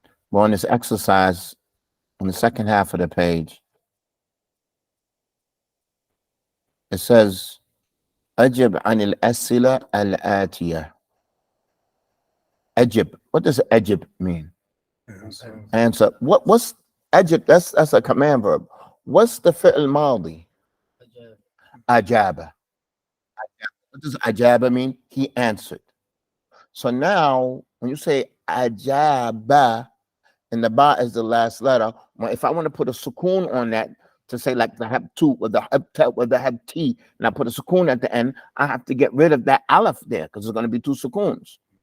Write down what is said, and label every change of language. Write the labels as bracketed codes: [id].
[en] We're on this exercise on the second half of the page. It says, [ar] أجب عن الأسئلة الآتية. أجب. [en] What does أجب mean? Answer. What's أجب? That's a command verb. What's the fi'l ماضي? [ar] أجاب. [en] What does أجاب mean? He answered. So now, when you say ajaba, and the ba is the last letter, well, if I want to put a sukoon on that to say like the have two or the have or the have t, and I put a sukoon at the end, I have to get rid of that aleph there because there's going to be two sukoons.